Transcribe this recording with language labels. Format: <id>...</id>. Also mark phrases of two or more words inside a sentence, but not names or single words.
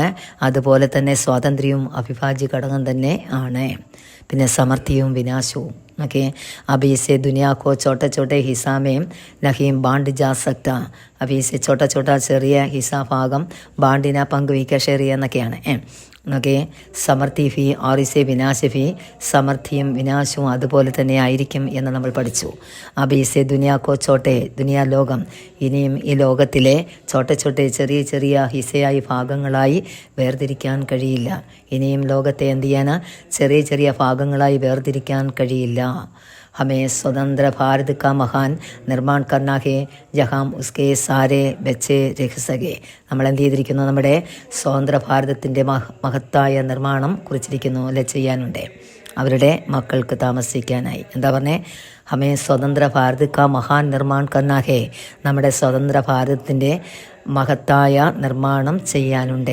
<ml>അതുപോലെ തന്നെ സ്വാതന്ത്ര്യവും അവിഭാജ്യ ഘടകം തന്നെ ആണ്. പിന്നെ സമൃദ്ധിയും വിനാശവും.</ml> <hi>ओके, अभी इसे दुनिया को छोटे हिस्सा में नहीं बांट जा सकता. अभी इसे छोटा</hi> <ml>ചെറിയ ഹിസ്സാ ഭാഗം ബാണ്ടിന പങ്കുവയ്ക്കുക, ഷെയർ ചെയ്യുക എന്നൊക്കെയാണ്.</ml> <hi>ओके, समृद्धि भी और इसे विनाश भी.</hi> <ml>സമൃദ്ധിയും വിനാശവും അതുപോലെ തന്നെ ആയിരിക്കും എന്ന് നമ്മൾ പഠിച്ചു.</ml> <hi>अभी इसे दुनिया को</hi> <ml>ദുനിയാ ലോകം, ഇനിയും ഈ ലോകത്തിലെ ചെറിയ ഹിസ്സയായി ഭാഗങ്ങളായി വേർതിരിക്കാൻ കഴിയില്ല. ഇനിയും ലോകത്തെ എന്ത് ചെയ്യാൻ? ചെറിയ ഭാഗങ്ങളായി വേർതിരിക്കാൻ കഴിയില്ല.</ml> <hi>हमें स्वतंत्र भारत का महान निर्माण करना है जहाँ उसके सारे बच्चे रह सके.</hi> <ml>നമ്മൾ എന്ത് ചെയ്തിരിക്കുന്നു? നമ്മുടെ സ്വതന്ത്ര ഭാരതത്തിൻ്റെ മഹത്തായ നിർമ്മാണം കുറിച്ചിരിക്കുന്നു, അല്ലെ ചെയ്യാനുണ്ട്, അവരുടെ മക്കൾക്ക് താമസിക്കാനായി. എന്താ പറഞ്ഞേ?</ml> <hi>हमें स्वतंत्र भारत का महान निर्माण करना है.</hi> <ml>നമ്മുടെ സ്വതന്ത്ര ഭാരതത്തിൻ്റെ മഹത്തായ നിർമ്മാണം ചെയ്യാനുണ്ട്.</ml>